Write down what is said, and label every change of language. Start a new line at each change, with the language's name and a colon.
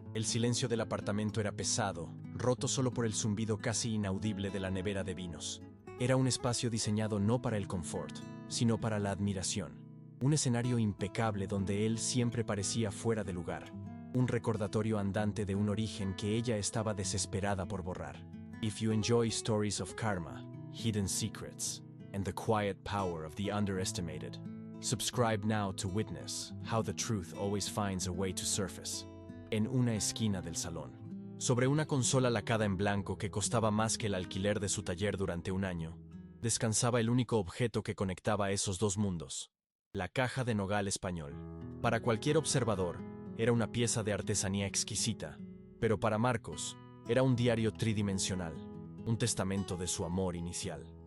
Spanish: El silencio del apartamento era pesado, roto solo por el zumbido casi inaudible de la nevera de vinos. Era un espacio diseñado no para el confort, sino para la admiración. Un escenario impecable donde él siempre parecía fuera de lugar. Un recordatorio andante de un origen que ella estaba desesperada por borrar.
English: If you enjoy stories of karma, hidden secrets, and the quiet power of the underestimated, subscribe now to witness how the truth always finds a way to surface.
Spanish: En una esquina del salón, sobre una consola lacada en blanco que costaba más que el alquiler de su taller durante un año, descansaba el único objeto que conectaba esos dos mundos, la caja de nogal español. Para cualquier observador, era una pieza de artesanía exquisita, pero para Marcos, era un diario tridimensional, un testamento de su amor inicial.